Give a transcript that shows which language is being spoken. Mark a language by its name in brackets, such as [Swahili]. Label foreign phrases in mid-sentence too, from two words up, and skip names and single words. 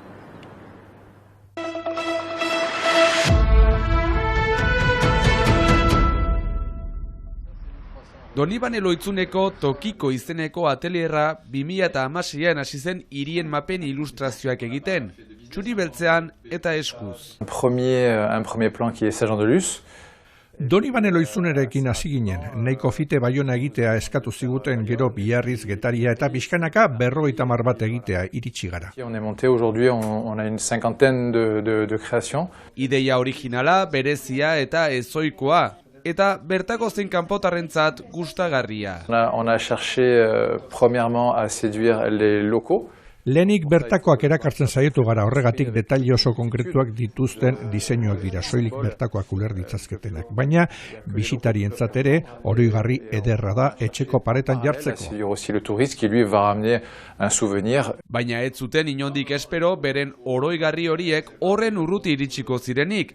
[Basque] Donibane Loitzuneko tokiko izeneko atelierra 2016an hasi zen hirien mapen ilustrazioak egiten, txuri beltzean eta eskuz. [French] Un premier plan qui est Sergent de Luz. [Basque] Donibane Loitzunerekin hasi ginen, nahiko fite Baiona egitea eskatu ziguten gero Biarriz, Getaria eta pixkanaka 50 bat egitea iritsi gara. [French] On est monté aujourd'hui, on a une 50aine de créations. [Basque] Ideia originala, berezia eta ezoikoa. Eta bertako zein kanpotarrentzat gustagarria. [French] On a cherché premièrement à séduire les locaux. [Basque] Lehenik bertakoak erakartzen saiatu gara, horregatik detaile oso konkretuak dituzten diseinuak dira, soilik bertakoak uler ditzazketenak. Baina bisitarientzat ere oroigarri ederra da etxeko paretan jartzeko. Baina ez zuten inondik espero beren oroigarri horiek horren urruti iritsiko zirenik.